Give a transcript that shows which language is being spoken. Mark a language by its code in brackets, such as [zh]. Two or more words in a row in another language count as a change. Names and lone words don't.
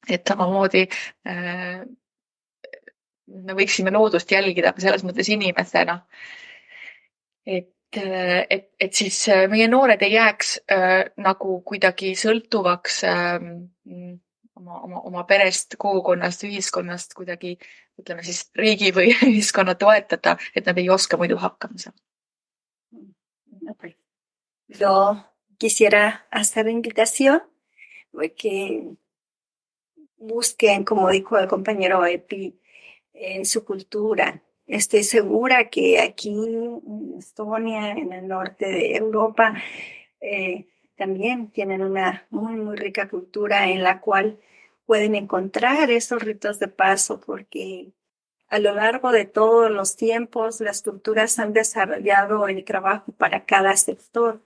[et] et samamoodi me võiksime loodust jälgida selles mõttes inimesena, et siis meie noored ei jääks nagu kuidagi sõltuvaks oma perest, kogukonnast, ühiskonnast kuidagi, ütleme siis riigi või ühiskonna toetada, et nad ei oska muidu hakkama saada. [es] Yo quisiera hacer la invitación que busquen, como dijo el compañero Epi, en su cultura. Estoy segura que aquí en Estonia, en el norte de Europa, también tienen una muy, muy rica cultura en la cual pueden encontrar esos ritos de paso, porque a lo largo de todos los tiempos las culturas han desarrollado el trabajo para cada sector.